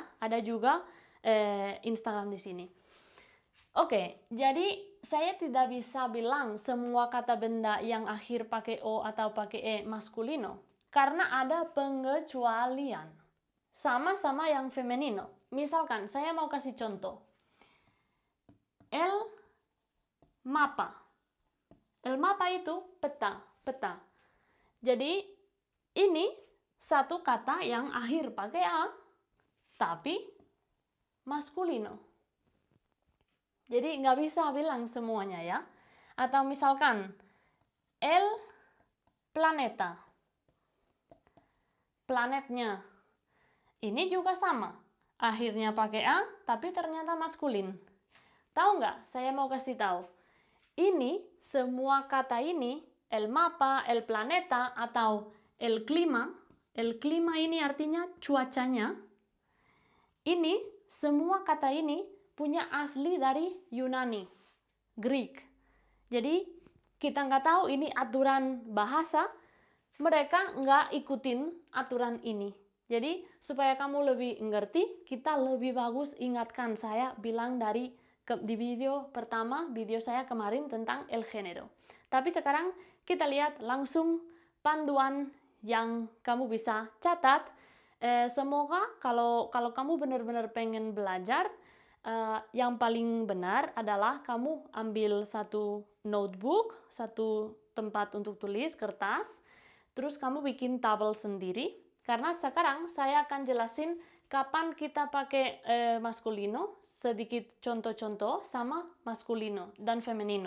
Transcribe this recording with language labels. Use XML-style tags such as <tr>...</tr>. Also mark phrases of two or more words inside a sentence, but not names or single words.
<id>Ada juga Instagram di sini. Oke, jadi saya tidak bisa bilang semua kata benda yang akhir pakai o atau pakai e maskulino, karena ada pengecualian. Sama-sama yang femenino. Misalkan saya mau kasih contoh.</id> <es>El mapa. El mapa</es> <id>itu peta, peta. Jadi ini satu kata yang akhir pakai a, tapi maskulino. Jadi nggak bisa bilang semuanya, ya. Atau misalkan</id> <es>el planeta.</es> <id>Planetnya. Ini juga sama. Akhirnya pakai a, tapi ternyata maskulin. Tahu nggak? Saya mau kasih tahu. Ini, semua kata ini,</id> <es>el mapa, el planeta, atau el clima</es> <id>ini artinya cuacanya. Ini, semua kata ini punya asli dari Yunani, Greek. Jadi kita nggak tahu ini aturan bahasa, mereka nggak ikutin aturan ini. Jadi supaya kamu lebih ngerti, kita lebih bagus ingatkan saya bilang di video pertama, video saya kemarin tentang</id> <es>el género.</es> <id>Tapi sekarang kita lihat langsung panduan yang kamu bisa catat. Semoga kalau kamu benar-benar pengen belajar, yang paling benar adalah kamu ambil satu notebook, satu tempat untuk tulis, kertas, terus kamu bikin tabel sendiri, karena sekarang saya akan jelasin kapan kita pakai maskulino, sedikit contoh-contoh sama maskulino dan femenino.</id>